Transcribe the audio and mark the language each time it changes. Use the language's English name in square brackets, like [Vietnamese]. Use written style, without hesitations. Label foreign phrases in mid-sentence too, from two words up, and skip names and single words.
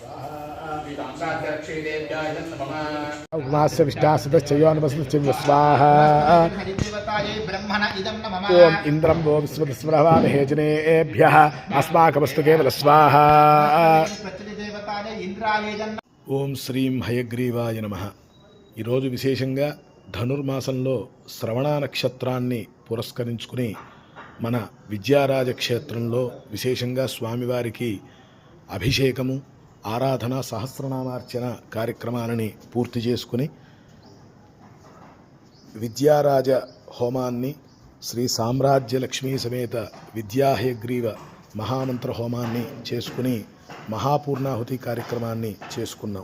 [Sanskrit] स्वाहा उमास्य विष्टासदश्चयोनवसुश्च स्वाहा ओम इंद्रं वो विस्मृतस्मरवामहे जनेभ्यः अस्माकमस्तु केवल स्वाहा ओम శ్రీం హయగ్రీవాయ నమః। [Telugu] ఈరోజు విశేషంగా ధనుర్మాసంలో శ్రవణ నక్షత్రాన్ని పురస్కరించుకుని మన విద్యారాజ క్షేత్రంలో విశేషంగా స్వామివారికి అభిషేకము ఆరాధన సహస్రనామార్చన కార్యక్రమాలని పూర్తి చేసుకుని విద్యారాజ హోమాన్ని శ్రీ సామ్రాజ్య లక్ష్మీ సమేత విద్యాహయగ్రీవ మహామంత్ర హోమాన్ని చేసుకుని మహాపూర్ణాహుతి కార్యక్రమాన్ని చేసుకున్నాం।